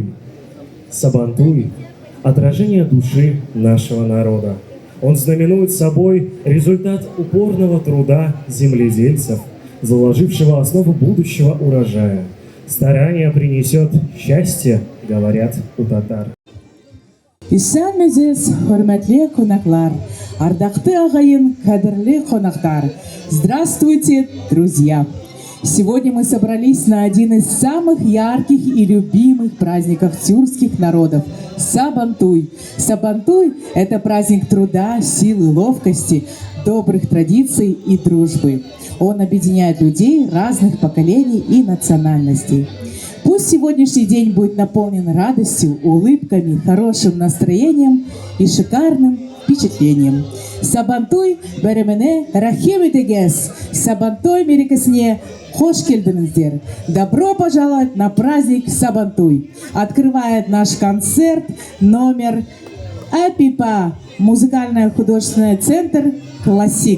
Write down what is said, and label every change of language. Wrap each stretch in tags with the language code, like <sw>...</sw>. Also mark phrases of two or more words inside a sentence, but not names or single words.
<ru>Сабантуй – отражение души нашего народа. Он знаменует собой результат упорного труда земледельцев, заложившего основу будущего урожая. Старание принесет счастье, говорят у татар.</ru> <tt>Исәнмесез, хөрмәтле кунаклар, ардаклы агайын, кадерле конактар.</tt> <ru>Здравствуйте, друзья! Сегодня мы собрались на один из самых ярких и любимых праздников тюркских народов – Сабантуй. Сабантуй – это праздник труда, силы, ловкости, добрых традиций и дружбы. Он объединяет людей разных поколений и национальностей. Пусть сегодняшний день будет наполнен радостью, улыбками, хорошим настроением и шикарным впечатлением.</ru> <tt>Сабантуй бәйрәменә рәхим итегез.</tt> <kk>Сабантуй мерекесіне хош келдіңіздер.</kk> <ru>Добро пожаловать на праздник Сабантуй. Открывает наш концерт номер АПИПА, музыкальный художественный центр «Классик».</ru>